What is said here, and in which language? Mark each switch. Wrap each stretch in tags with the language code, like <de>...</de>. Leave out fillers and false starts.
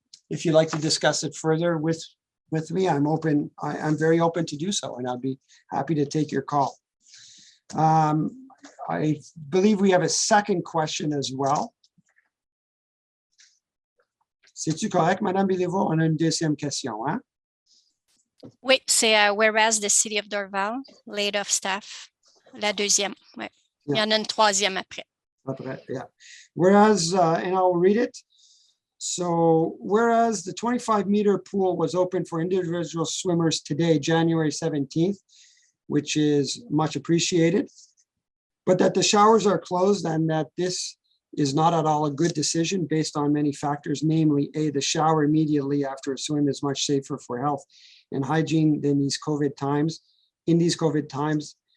<en>If you'd like to discuss it further with me, I'm open. I'm very open to do so, and I'll be happy to take your call. I believe we have a second question as well.</en> <fr>C'est-tu correct, Madame Béliveau? On a une deuxième question, hein? Oui, c'est</fr> <en>whereas the city of Dorval laid off staff.</en> <fr>La deuxième, ouais. Il y en a une troisième après. Après,</fr> <en>yeah. Whereas, and I'll read it. So, whereas the 25-meter pool was open for individual swimmers today, January 17th, which is much appreciated, but that the showers are closed and that this is not at all a good decision based on many factors, namely, A, the shower immediately after a swim is much safer for health and hygiene than in these COVID times,</en>